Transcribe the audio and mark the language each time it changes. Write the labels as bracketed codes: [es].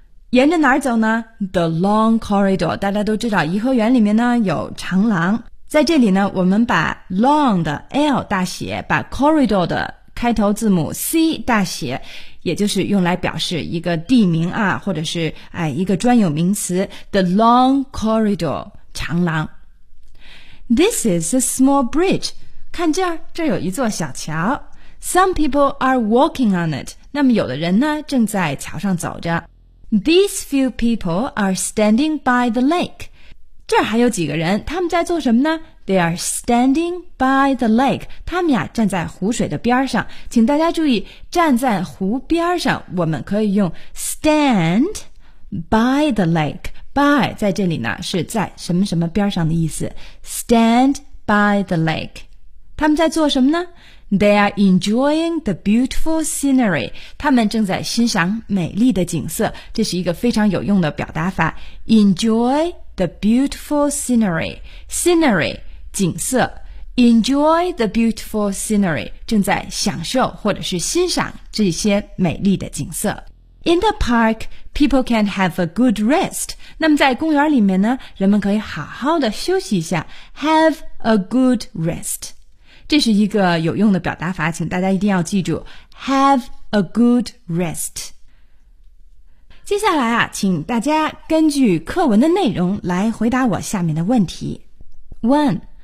[zh] 沿着哪儿走呢 the long corridor 大家都知道颐和园里面呢有长廊在这里呢我们把 long 的 L 大写把 corridor 的开头字母 C 大写也就是用来表示一个地名啊或者是一个专有名词 the long corridor 长廊 this is a small bridge 看这儿这有一座小桥 Some people are walking on it. 那么有的人呢正在桥上走着。 [en] These few people are standing by the lake. [zh] 这儿还有几个人他们在做什么呢 They are standing by the lake. 他们呀站在湖水的边上。请大家注意站在湖边上我们可以用 stand by the lake. By 在这里呢是在什么什么边上的意思。 [en] Stand by the lake. 他们在做什么呢 They are enjoying the beautiful scenery. [zh] 他们正在欣赏美丽的景色。这是一个非常有用的表达法。 [en] Enjoy the beautiful scenery. Scenery, 景色。 Enjoy the beautiful scenery. [zh] 正在享受或者是欣赏这些美丽的景色。 [en] In the park, people can have a good rest. [zh] 那么在公园里面呢，人们可以好好的休息一下。 Have a good rest. 这是一个有用的表达法，请大家一定要记住 Have a good rest 接下来啊，请大家根据课文的内容来回答我下面的问题 1.